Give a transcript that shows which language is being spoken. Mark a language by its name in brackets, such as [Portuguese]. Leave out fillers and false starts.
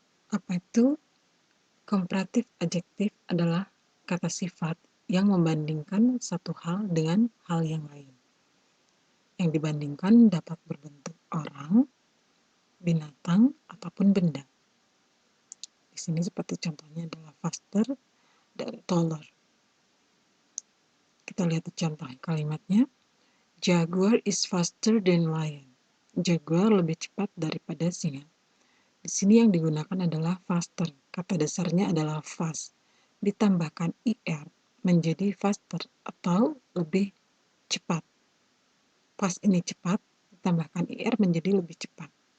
[Indonesian] Apa itu? Komparatif adjektif adalah kata sifat yang membandingkan satu hal dengan hal yang lain. Yang dibandingkan dapat berbentuk orang, binatang, ataupun benda. Di sini seperti contohnya adalah faster dan taller. Kita lihat contoh kalimatnya. [English] Jaguar is faster than lion. [Indonesian] Jaguar lebih cepat daripada singa. Di sini yang digunakan adalah faster. Kata dasarnya adalah fast. Ditambahkan ir menjadi faster atau lebih cepat. Fast ini cepat, ditambahkan ir menjadi lebih cepat.